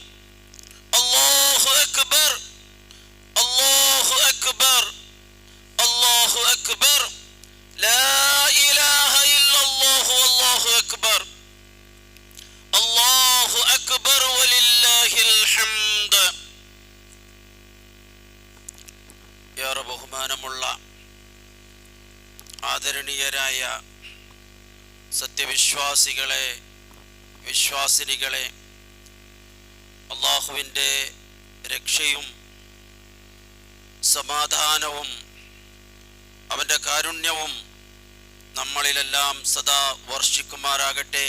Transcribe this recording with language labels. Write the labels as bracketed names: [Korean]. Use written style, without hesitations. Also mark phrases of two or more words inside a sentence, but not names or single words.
[Arabic] الله أكبر الله أكبر الله أكبر، لا إله إلا الله والله أكبر، الله أكبر ولله الحمد. [Malayalam] ഏറെ ബഹുമാനമുള്ള ആദരണീയരായ സത്യവിശ്വാസികളെ, വിശ്വാസിനികളെ, അല്ലാഹുവിൻ്റെ രക്ഷയും സമാധാനവും അവൻ്റെ കാരുണ്യവും നമ്മളിലെല്ലാം സദാ വർഷിക്കുമാറാകട്ടെ.